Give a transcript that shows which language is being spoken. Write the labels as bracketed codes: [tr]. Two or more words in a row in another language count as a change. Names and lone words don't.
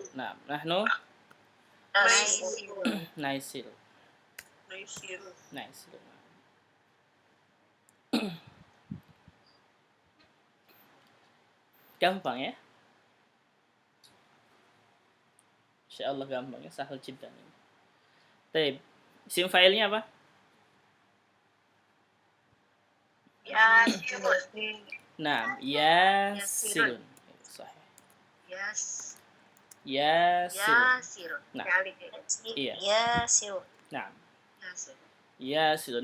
[ar] Nah, نحن نيسر. [id] Naisiru. Gampang ya? Insyaallah gampang ya, [ar] سهل جدا. [id] Baik. Isim fa'ilnya apa? Nah, yasirun. Sahih. Yasirun. Nah, iya. Nah, yasirun.